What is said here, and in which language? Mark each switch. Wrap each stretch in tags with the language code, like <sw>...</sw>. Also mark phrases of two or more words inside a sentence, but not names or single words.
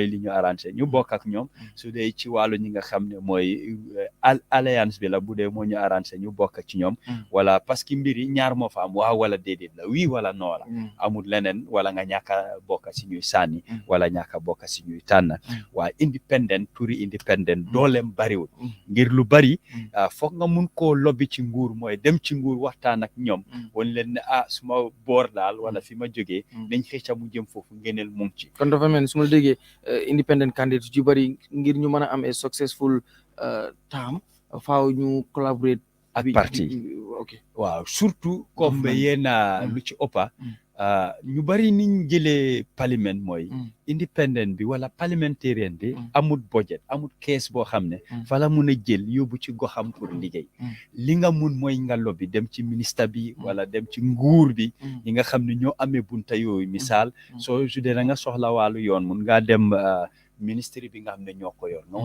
<wo>li ñu arrangé ñu bokk ak ñoom su dee ci wàllu ñi nga xam ne mooy alliance bi la bu dee moo ñu arrangé ñu bokk ci ñoom wala</wo> <fr>parce que</fr> <wo>mbir yi ñaar moo fa am waaw wala déedéet la oui wala non la amul leneen wala nga ñàkk a bokk si ñuy sànni wala ñàkk a bokk si ñuy tànn waaye independent turi independent dooleem bariwul ngir lu bari foog nga mun koo lobby ci nguur mooy dem ci nguur waxtaan ak ñoom wan leen ne suma boor daal wala fi ma jógee nañ xëcca mu jëm foofu ngeneel mu ngi ci kon dafa mel ni su ma la déggee independent candidate yu bari ngir ñu mën a am a</wo> <en>successful term</en> <wo>faaw ñu collaborate ak parti waaw</wo> <fr>surtout comme</fr> <wo>yéen lu ci ëppa ñu bari niñ jëlee parlement mooy independent bi wala parliamentarian bi amul budget amul kees boo xam ne fa la mun a jël yóbbu ci goxam pour liggéey li nga mun mooy nga lobby dem ci ministre bi wala dem ci nguur bi ñi nga xam ne ñoo amee bunta yooyu misaal soo su dee da nga soxla wàllu yoon mun ngaa dem ministre bi nga xam ne ñoo ko yor nga</wo>